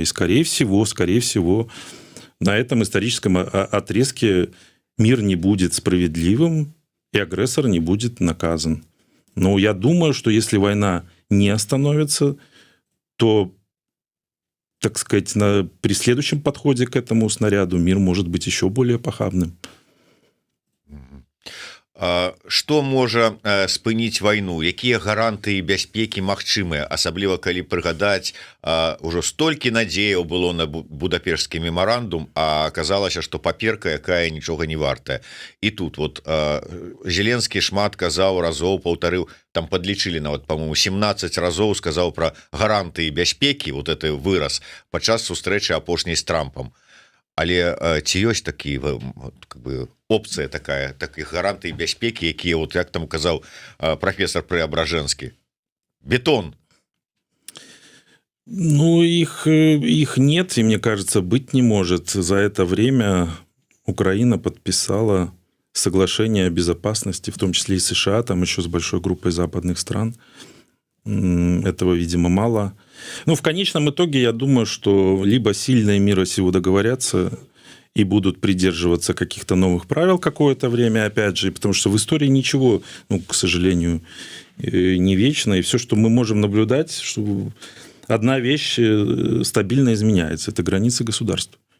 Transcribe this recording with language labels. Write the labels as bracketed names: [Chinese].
[Russian] И скорее всего, на этом историческом отрезке мир не будет справедливым, и агрессор не будет наказан. Но я думаю, что если война не остановится, то, так сказать, при следующем подходе к этому снаряду мир может быть еще более похабным. [Belarusian] Што можа спыніць вайну, якія гарантыі бяспекі магчымыя, асабліва калі прыгадаць, ужо столькі надзеяў было на будапешскі мемарандум, а аказалася, што паперка, якая нічога не вартая. І тут вот Зеленскі шмат казаў, разоў паўтарыў, там падлічылі нават, по-моему, 17 разоў сказаў пра гарантыі бяспекі, вот это выраз падчас сустрэчы апошняй з Трампам. Але ці ёсць такі как бы опцыя такая, таких гарантый бяспекі, якія, вот як там казаў профессор Преображенский, бетон? [Russian] Ну, их нет, и, мне кажется, быть не может. За это время Украина подписала соглашение о безопасности, в том числе и США, там еще с большой группой западных стран. Этого, видимо, мало. Ну, в конечном итоге, я думаю, что либо сильные мира сего договорятся и будут придерживаться каких-то новых правил какое-то время, опять же, потому что в истории ничего, ну, к сожалению, не вечно, и все, что мы можем наблюдать, что одна вещь стабильно изменяется, это границы государств.